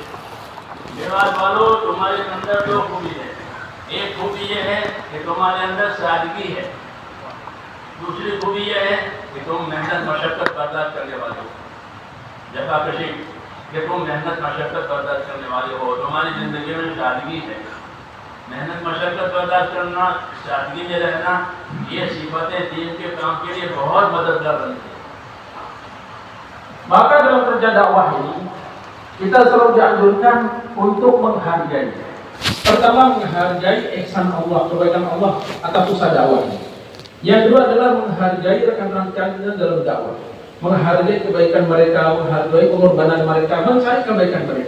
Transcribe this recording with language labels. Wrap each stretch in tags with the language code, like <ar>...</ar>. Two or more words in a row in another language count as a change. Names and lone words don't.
<hi>मेवात वालों तुम्हारे अंदर दो खूबी है, एक खूबी ये है कि तुम्हारे अंदर सादगी है, दूसरी खूबी ये है कि तुम मेहनत मशक्कत बर्दाश्त करने वाले हो। जफाकशी कि तुम मेहनत मशक्कत बर्दाश्त करने वाले हो, तुम्हारी ज़िंदगी में सादगी है। मेहनत मशक्कत बर्दाश्त करना, सादगी में रहना, ये सिफतें दीन के काम के लिए बहुत मददगार बनती हैं।</hi> <id>Maka dalam kerja dakwah ini kita selalu dianjurkan untuk menghargai. Pertama, menghargai ihsan Allah, kebaikan Allah atas usaha dakwah ini. Yang kedua adalah menghargai rekan-rekan kita dalam dakwah, menghargai kebaikan mereka, menghargai pengorbanan mereka, mencari kebaikan mereka.</id>